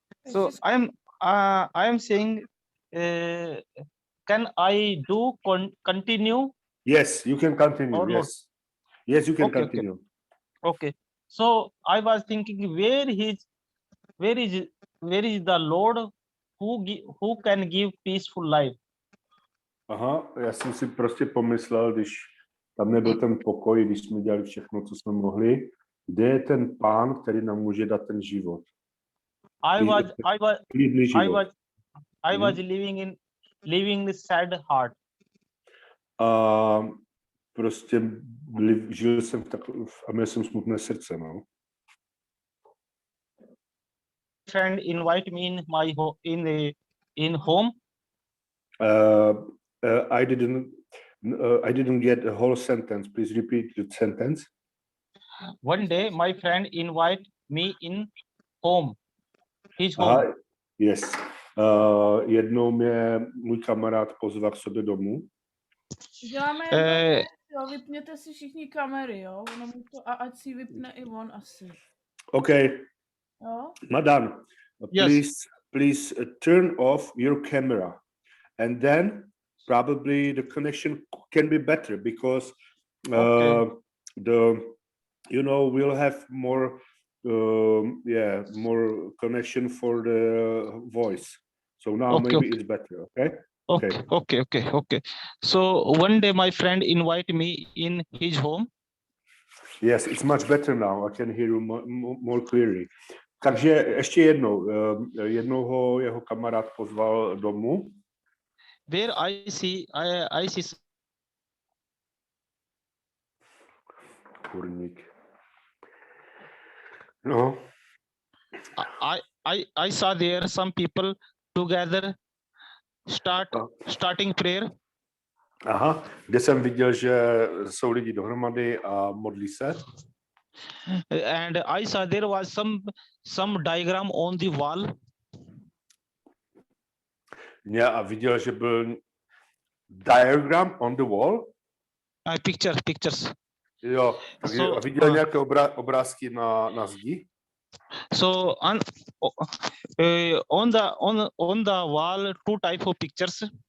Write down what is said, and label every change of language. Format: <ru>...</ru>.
<en>so I am saying can I do continue? Yes, you can continue. Or not? Yes. Yes, you can Okay, okay. continue. Okay. So I was thinking where is the Lord who can give peaceful life?</en> <cs>Aha, já jsem si prostě pomyslel, když tam nebyl ten pokoj, když jsme dělali všechno, co jsme mohli, kde je ten pán, který nám může dát ten život? Klidný život.</cs> <en>I was living the sad heart.</en> <cs>A prostě žil jsem a měl jsem smutné srdce, no.</cs> <en>Friend invite me in home. I didn't get a whole sentence. Please repeat the sentence. One day my friend invite me in home. His home. Yes.</en> <cs>Jednou mě můj kamarád pozval k sobě domů. Děláme jo, vypněte si všichni kamery, jo? Ono mu to, a ať si vypne i on asi.</cs> <en>Okay.</en> <cs>Jo?</cs> <en>Madan, Yes. please turn off your camera, and then probably the connection can be better because Okay. we'll have more more connection for the voice. So now Okay, maybe okay. it's better. Okay. Okay. So one day my friend invite me in his home. Yes, it's much better now. I can hear you more clearly.</en> <cs>Takže ještě jednou ho jeho kamarád pozval domů.</cs> <en>Where I see</en> <cs>Kurník. No.</cs> <en>I saw there some people together starting prayer.</en> <cs>Aha, kde jsem viděl, že jsou lidi dohromady a modlí se.</cs> <en>And I saw there was some diagram on the wall.</en> <cs>Yeah, a viděl, že byl diagram</cs> <en>on the wall. Pictures.</en> <cs>Jo,</cs> <en>So,</en> <cs>a viděl nějaké obrázky na zdi.</cs> <en>So on the wall, two type of pictures.</en>